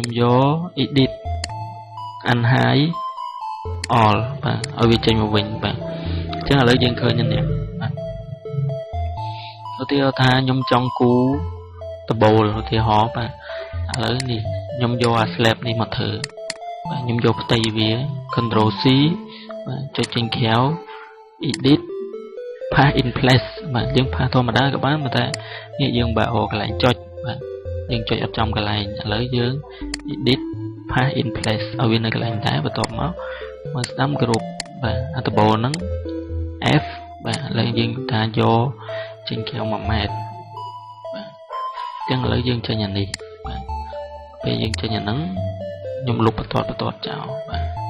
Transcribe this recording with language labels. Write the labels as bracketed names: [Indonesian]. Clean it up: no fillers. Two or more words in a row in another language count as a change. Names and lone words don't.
[Khmer] យក [English] edit unhide all [Khmer] បាទឲ្យវាចេញមកវិញបាទអញ្ចឹងឥឡូវយើងឃើញនេះបាទឧទាហរណ៍ថាខ្ញុំចង់គូដបូលឧទាហរណ៍បាទឥឡូវ នេះខ្ញុំយកអា slab នេះមកធ្វើបាទខ្ញុំយកផ្ទៃវា [English] control C [Khmer] បាទចុចចេញក្រៅ [English] edit path in place [Khmer] បាទយើង path ធម្មតាក៏បានតែនេះយើងបើកន្លែងចុចបាទយើងចុចអត់ចំកន្លែងឥឡូវយើង [English] edit path in place [Khmer] ឲ្យវានៅកន្លែងដែរបន្ទាប់មកមកស្ដាំគ្រប់បាទអាដបូលហ្នឹង F បាទឥឡូវយើងថាយកចេញក្រៅ1ម៉ែត្របាទអញ្ចឹងឥឡូវយើងចេញអានេះបាទពេលយើងចេញអាហ្នឹងខ្ញុំលុបបន្ទាត់ចោលបាទ